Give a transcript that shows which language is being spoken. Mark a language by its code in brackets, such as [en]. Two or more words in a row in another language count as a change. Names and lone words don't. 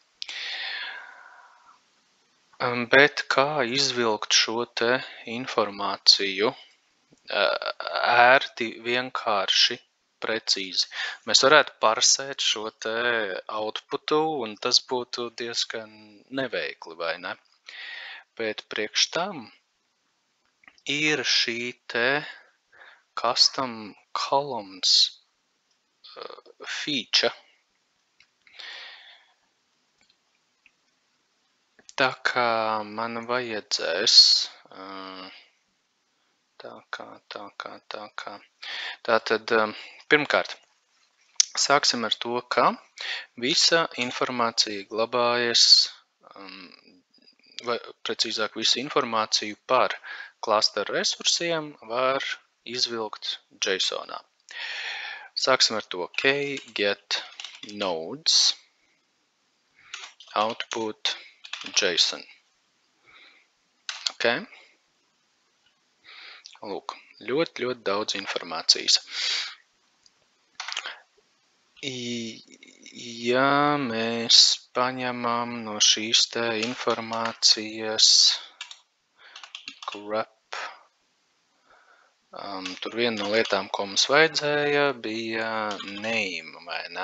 [lv] Bet kā izvilkt šo te informāciju ērti, vienkārši, precīzi? Mēs varētu parsēt šo te outputu, un tas būtu diezgan neveikli, vai ne? Bet priekš tam ir šī te [en] custom columns feature. [lv] Tā kā man vajadzēs, tātad pirmkārt, sāksim ar to, ka visa informācija glabājas, vai precīzāk visu informāciju par klasteru resursiem var izvilkt JSONā. Sāksim ar to, [en] get nodes, output JSON. Okay. [lv] Lūk, ļoti daudz informācijas. Ja mēs paņemam no šīs te informācijas grep, tur viena no lietām, ko mums vajadzēja, bija name, vai ne?